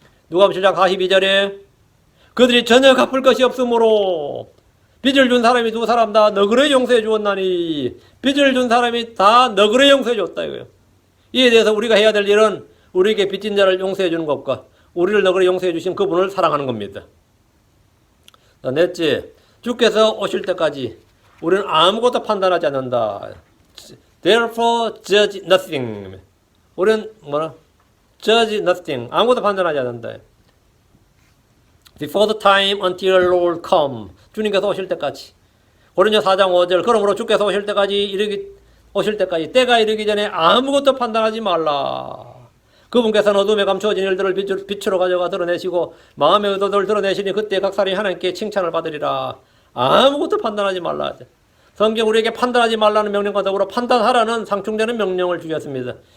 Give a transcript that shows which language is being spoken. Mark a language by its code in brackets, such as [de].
[ko] 누가복음 7장 42절에 그들이 전혀 갚을 것이 없으므로 빚을 준 사람이 두 사람 다 너그러이 용서해 주었나니 빚을 준 사람이 다 너그러이 용서해 줬다 이거예요. 이에 대해서 우리가 해야 될 일은 우리에게 빚진 자를 용서해 주는 것과 우리를 너그러이 용서해 주신 그분을 사랑하는 겁니다. 넷째, 주께서 오실 때까지 우리는 아무것도 판단하지 않는다. [en] Therefore judge nothing. [ko] 우리는 뭐라? [en] Judge nothing. [ko] 아무것도 판단하지 않는다. [en] Before the time until Lord come. [ko] 주님께서 오실 때까지. 고린도 4장 5절. 그러므로 주께서 오실 때까지 때가 이르기 전에 아무것도 판단하지 말라. 그분께서는 어둠에 감추어진 일들을 빛으로 가져가 드러내시고 마음의 의도들을 드러내시니 그때 각 사람이 하나님께 칭찬을 받으리라. 아무것도 판단하지 말라. 성경 우리에게 판단하지 말라는 명령과 더불어 판단하라는 상충되는 명령을 주셨습니다.